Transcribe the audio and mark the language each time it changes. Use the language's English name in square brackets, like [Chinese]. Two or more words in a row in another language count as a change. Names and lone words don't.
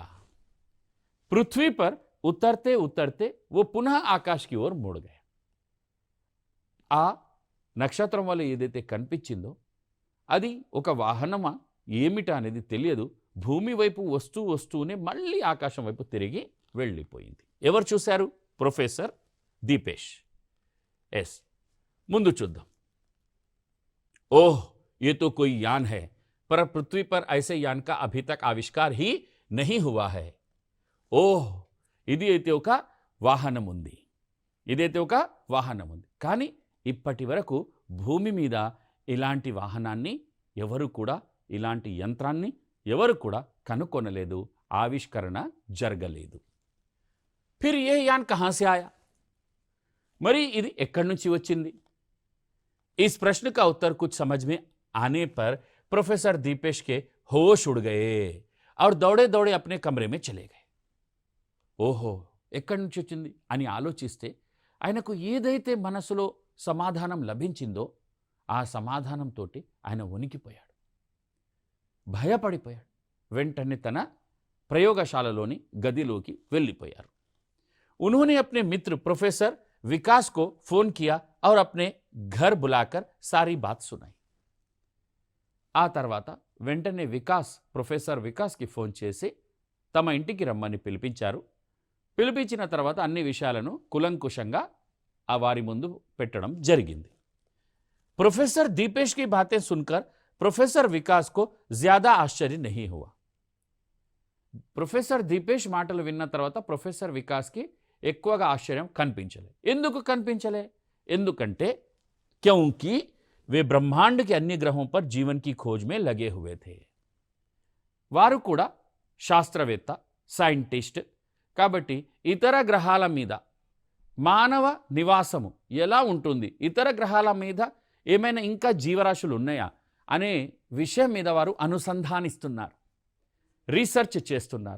[Hindi] पृथ्वी पर उतरते उतरते वो पुनः आकाश की ओर मुड़ गया. [Telugu] ఆ నక్షత్రం వల్ల ఏదైతే కనిపించిందో అది ఒక వాహనమా ఏమిటా అనేది తెలియదు. భూమి వైపు వస్తూ వస్తూనే మళ్ళీ ఆకాశం వైపు తిరిగి వెళ్ళిపోయింది. ఎవరు చూశారు? ప్రొఫెసర్ దీపేష్. ఎస్, ముందు చూద్దాం. [Hindi] ओह, ये तो कोई यान है, पर पृथ्वी पर ऐसे यान का अभी तक आविष्कार ही नहीं हुआ है. [Telugu] ఓహ్, ఇది అయితే ఒక వాహనం ఉంది, ఇదైతే ఒక వాహనం ఉంది. కానీ ఇప్పటి వరకు భూమి మీద ఇలాంటి వాహనాన్ని ఎవరు కూడా, ఇలాంటి యంత్రాన్ని ఎవరు కూడా కనుక్కొనలేదు, ఆవిష్కరణ జరగలేదు. [Hindi] फिर ये यान कहाँ से आया, [Telugu] మరి ఇది ఎక్కడి నుంచి వచ్చింది? [Hindi] इस प्रश्न का उत्तर कुछ समझ में आने पर प्रोफेसर दीपेश के होश उड़ गए और दौड़े दौड़े अपने कमरे में चले गए. [Telugu] ఓహో, ఎక్కడి నుంచి వచ్చింది అని ఆలోచిస్తే ఆయనకు ఏదైతే మనసులో సమాధానం లభించిందో ఆ సమాధానంతో ఆయన వణికిపోయాడు, భయపడిపోయాడు. వెంటనే తన ప్రయోగశాలలోని గదిలోకి వెళ్ళిపోయారు. [Hindi] उन्होंने अपने मित्र प्रोफेसर विकास को फोन किया और अपने घर बुलाकर सारी बात सुनाई. [Telugu] ఆ తర్వాత వెంటనే ప్రొఫెసర్ వికాస్కి ఫోన్ చేసి తమ ఇంటికి రమ్మని పిలిపించారు. పిలిపించిన తర్వాత అన్ని విషయాలను కులంకుశంగా ఆ వారి ముందు పెట్టడం జరిగింది. [Hindi] प्रोफेसर दीपेश की बातें सुनकर प्रोफेसर विकास को ज्यादा आश्चर्य नहीं हुआ. [Telugu] ప్రొఫెసర్ దీపేష్ మాటలు విన్న తర్వాత ప్రొఫెసర్ వికాస్కి ఎక్కువగా ఆశ్చర్యం కనిపించలే. ఎందుకు కనిపించలే? [Hindi] ఎందుకంటే क्योंकि वे ब्रह्मांड के अन्य ग्रहों पर जीवन की खोज में लगे हुए थे. [Telugu] వారు కూడా శాస్త్రవేత్త, సైంటిస్ట్ కాబట్టి ఇతర గ్రహాల మీద మానవ నివాసము ఎలా ఉంటుంది, ఇతర గ్రహాల మీద ఏమైనా ఇంకా జీవరాశులు ఉన్నాయా అనే విషయం మీద వారు అనుసంధానిస్తున్నారు, రీసెర్చ్ చేస్తున్నారు.